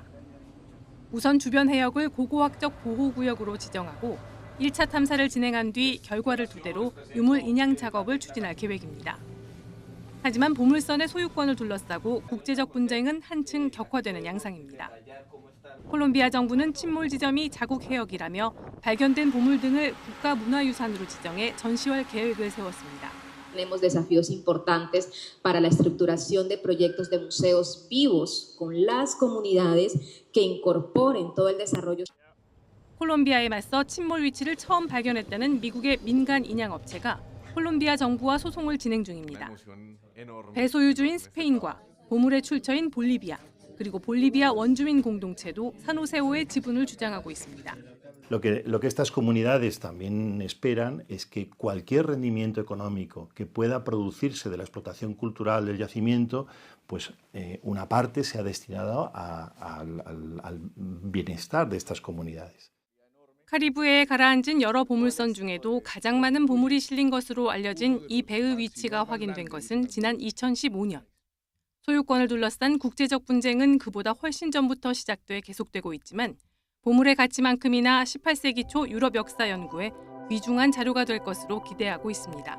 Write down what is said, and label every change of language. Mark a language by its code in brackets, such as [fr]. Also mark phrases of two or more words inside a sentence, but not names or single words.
[ko] 우선 주변 해역을 고고학적 보호구역으로 지정하고 1차 탐사를 진행한 뒤 결과를 토대로 유물 인양 작업을 추진할 계획입니다. 하지만 보물선의 소유권을 둘러싸고 국제적 분쟁은 한층 격화되는 양상입니다. 콜롬비아 정부는 침몰 지점이 자국 해역이라며 발견된 보물 등을 국가문화유산으로 지정해 전시할 계획을 세웠습니다. [es] Tenemos desafíos importantes para la estructuración de proyectos de museos vivos con las comunidades que incorporen todo el desarrollo. [ko] 콜롬비아에 맞서 침몰 위치를 처음 발견했다는 미국의 민간 인양 업체가 콜롬비아 정부와 소송을 진행 중입니다. 배소유주인 스페인과 보물의 출처인 볼리비아, 그리고 볼리비아 원주민 공동체도 산호세호의 지분을 주장하고 있습니다. [es] Lo que estas comunidades también esperan es que cualquier rendimiento económico que pueda producirse de la explotación cultural del yacimiento, pues una parte sea destinada al bienestar de estas comunidades. [ko] 카리브해에 가라앉은 여러 보물선 중에도 가장 많은 보물이 실린 것으로 알려진 이 배의 위치가 확인된 것은 지난 2015년. 소유권을 둘러싼 국제적 분쟁은 그보다 훨씬 전부터 시작돼 계속되고 있지만 보물의 가치만큼이나 18세기 초 유럽 역사 연구에 귀중한 자료가 될 것으로 기대하고 있습니다.